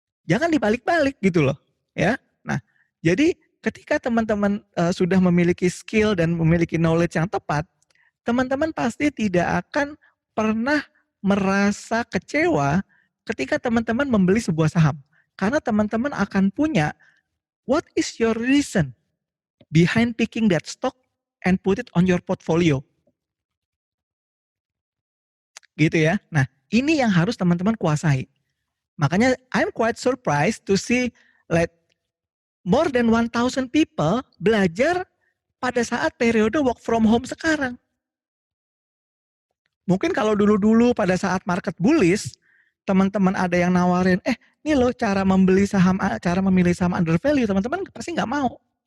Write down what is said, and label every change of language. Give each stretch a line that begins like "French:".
Indonesian: Jangan dibalik-balik gitu loh, ya. Nah, jadi ketika teman-teman sudah memiliki skill dan memiliki knowledge yang tepat, teman-teman pasti tidak akan pernah merasa kecewa ketika teman-teman membeli sebuah saham. Karena teman-teman akan punya
English: what is your reason behind picking that stock and put it on your portfolio.
Indonesian: Gitu ya. Nah, ini yang harus teman-teman kuasai. Makanya
English: I'm quite surprised to see like more than 1,000 people
Indonesian: belajar pada saat periode
English: work from home
Indonesian: sekarang. Mungkin kalau dulu-dulu pada saat market bullish, teman-teman ada yang nawarin, ini loh cara memilih saham under value, teman-teman pasti nggak mau.